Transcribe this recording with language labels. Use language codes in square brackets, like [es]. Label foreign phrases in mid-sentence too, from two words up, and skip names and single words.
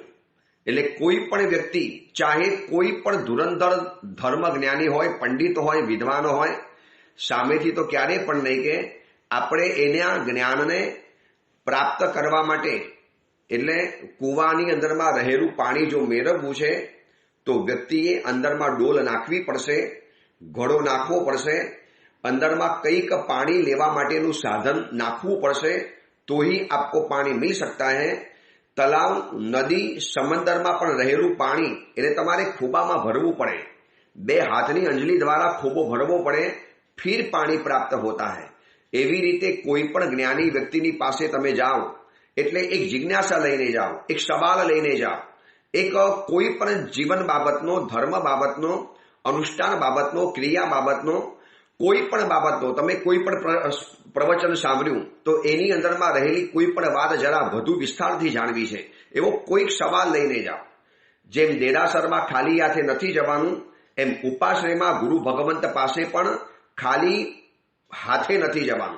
[gu] એટલે કોઈ પણ વ્યક્તિ, ચાહે કોઈ પણ ધુરંધર ધર્મ જ્ઞાની હોય, પંડિત હોય, વિદ્વાન હોય, સામેથી તો ક્યારેય પણ નહીં કે આપણે એના જ્ઞાનને પ્રાપ્ત કરવા માટે, એટલે કૂવાની અંદરમાં રહેલું પાણી જો મેળવવું છે તો વ્યક્તિએ અંદરમાં ડોલ નાખવી પડશે, ઘડો નાખવો પડશે, અંદરમા કઈક પાણી લેવા માટેનુ સાધન નાખવું પડશે [hi] तो ही आपको पानी मिल सकता है। [gu] તળાવ, નદી, સમંદર મેં પણ રહેલું પાણી એને તમારે ખોબા મેં ભરવું પડે, 2 હાથની અંજલી દ્વારા ખોબો ભરવો પડે, [hi] फिर पानी प्राप्त होता है। [gu] એવી રીતે કોઈ પણ જ્ઞાની વ્યક્તિની પાસે તમે જાઓ એટલે એક જિજ્ઞાસા લઈને જાઓ, એક સવાલ લઈને જાઓ, એક કોઈ પણ જીવન બાબતનો, ધર્મ બાબતનો, અનુષ્ઠાન બાબતનો, ક્રિયા બાબતનો, કોઈ પણ બાબતનો તમે કોઈ પણ પ્રવચન સાંભળ્યું તો એની અંદરમાં રહેલી કોઈ પણ વાત જરા વધુ વિસ્તારથી જાણવી છે એવો કોઈક સવાલ લઈને જાઓ। જેમ દેરાસરમાં ખાલી હાથે નથી જવાનું, એમ ઉપાશ્રયમાં ગુરુ ભગવંત પાસે પણ ખાલી હાથે નથી જવાનું।